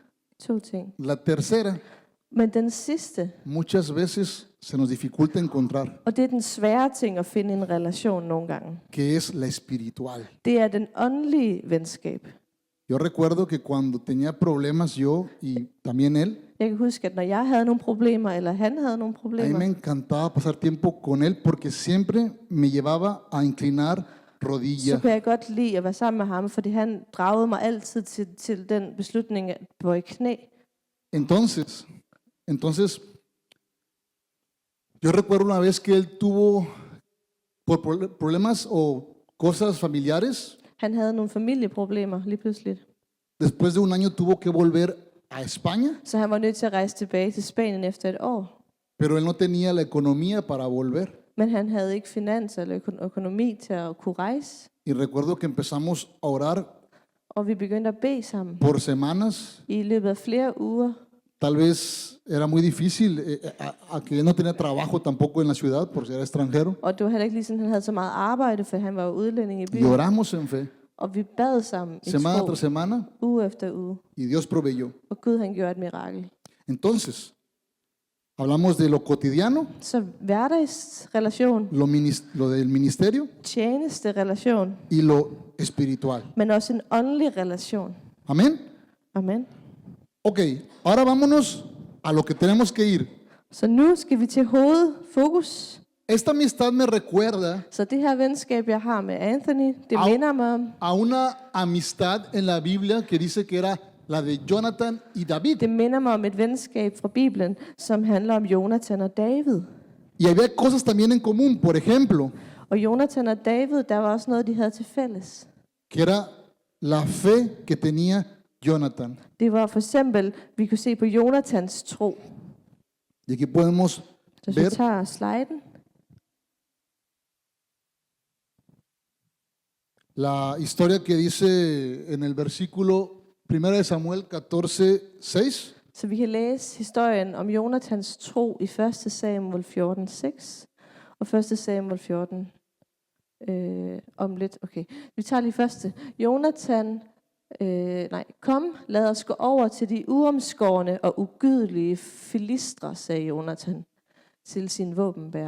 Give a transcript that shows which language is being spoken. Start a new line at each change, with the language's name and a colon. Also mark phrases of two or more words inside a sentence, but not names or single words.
Danish: 2 ting.
Spanish: La tercera,
Danish: Men den sidste,
Spanish: muchas veces se nos dificulta encontrar,
Danish: og det er den svære ting at finde i en relation nogle gange,
Spanish: que es la espiritual.
Danish: det er den åndelige venskab.
Spanish: Yo recuerdo que cuando tenía problemas yo y también él,
Danish: Jeg kan huske, at når jeg havde nogle problemer, eller han havde nogle
Spanish: a mí
Danish: problemer,
Spanish: me encantaba pasar tiempo con él porque siempre me llevaba a inclinar
Danish: så
Spanish: rodilla.
Danish: kunne jeg godt lide at være sammen med ham, fordi han dragede mig altid til den beslutning at bøje knæ.
Spanish: Entonces, yo recuerdo una vez que él tuvo, por problemas o cosas familiares,
Danish: Han havde nogle familieproblemer lige pludselig,
Spanish: después de un año tuvo que volver a España,
Danish: så han var nødt til at rejse tilbage til Spanien efter et år.
Spanish: pero él no tenía la economía para volver.
Danish: Men han havde ikke finanser eller økonomi til at kunne rejse.
Spanish: Y recuerdo que empezamos a orar
Danish: Og vi begyndte at bede sammen
Spanish: por semanas.
Danish: i løbet af flere uger.
Spanish: Tal vez era muy difícil, a que él no tenía trabajo tampoco en la ciudad por ser extranjero.
Danish: Og det var heller ikke ligesom, han havde så meget arbejde, for han var jo udlænding i
Spanish: Y
Danish: byen.
Spanish: oramos en fe,
Danish: Og vi bad sammen i
Spanish: semana
Danish: tro,
Spanish: tras semana,
Danish: uge efter uge.
Spanish: y Dios proveyó.
Danish: Og Gud han gjorde et mirakel.
Spanish: Entonces, hablamos de lo cotidiano,
Danish: Så hverdagsrelation,
Spanish: lo del ministerio
Danish: tjenesterelation,
Spanish: y lo espiritual.
Danish: men også en åndelig relation.
Spanish: Amén.
Danish: Amen.
Spanish: Ok, ahora vámonos a lo que tenemos que ir.
Danish: Så nu skal vi til hovedfokus.
Spanish: Esta amistad me recuerda
Danish: Så det her venskab, jeg har med Anthony, det minder mig om,
Spanish: a una amistad en la Biblia que dice que era la de Jonathan y David.
Danish: det minder mig om et venskab fra Bibelen, som handler om Jonathan og David.
Spanish: Y había cosas también en común, por ejemplo,
Danish: Og Jonathan og David, der var også noget, de havde til fælles.
Spanish: que era la fe que tenía Jonathan.
Danish: Det var for eksempel, vi kunne se på Jonathans tro.
Spanish: Y aquí podemos
Danish: Så hvis vi
Spanish: ver
Danish: tager sliden,
Spanish: la historia que dice en el versículo 1 de Samuel 14:6.
Danish: så vi kan læse historien om Jonathans tro i 1. Samuel 14:6 og 1. Samuel 14 om lidt. Okay, vi tager lige første. Jonathan, kom, lad os gå over til de uomskårne og ugydelige filistre, sagde Jonathan til sin våbenbærer.